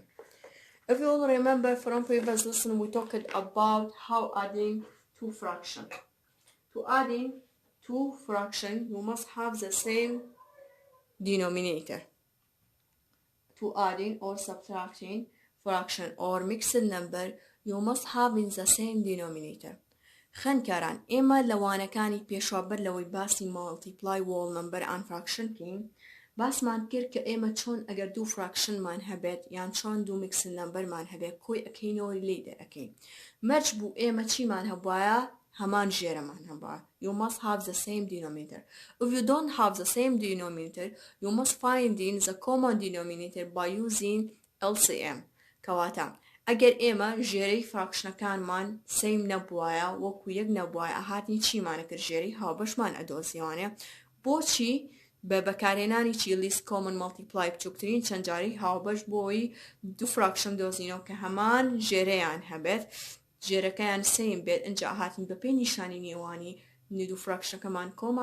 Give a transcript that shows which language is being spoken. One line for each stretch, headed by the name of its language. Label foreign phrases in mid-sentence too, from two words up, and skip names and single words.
English: If you all remember from previous lesson we talked about how adding two fractions. To adding two fractions you must have the same denominator. To adding or subtracting fraction or mixed number you must have in the same denominator.
Central Kurdish: خنکاران ئێمە لەوانەکانی پێشوابەر لەوەی باسی
English: multiply, whole number and fraction
Central Kurdish: کەین باسمان کرد کە ئێمە چۆن ئەگەر دوو فراکشنمان هەبێت یان چۆن دوو
English: mixed number
Central Kurdish: مان هەبێت کۆی ئەکەینەوە لێی دەرەکەین مەرج بوو ئێمە چیمان هەبوایە هەمان ژێرەمان هەبوایە.
English: You must have the same denominator. If you don't have the same denominator you must find in the common denominator by using LCM.
Central Kurdish: کەواتە ئەگەر ئێمە ژێرەی فراکشنەکانمان سیم نەبوایە وەکو یەک نەبوایە هاتنی چیمانە کرد ژێرەی هاوبەشمان ئەدۆزیوانێ بۆچی بە بەکارهێنانی چی
English: least common multiple
Central Kurdish: بچووکترین چەند جاری هاوبەش بۆی دوو فراکشن دۆزینەوە کە هەمان ژێرەیان هەبێت ژێرەکەیان سیم بێت ئەنجا هاتن بە پێی نیشانی نێوانی دوو فراکشنەکەمان کۆما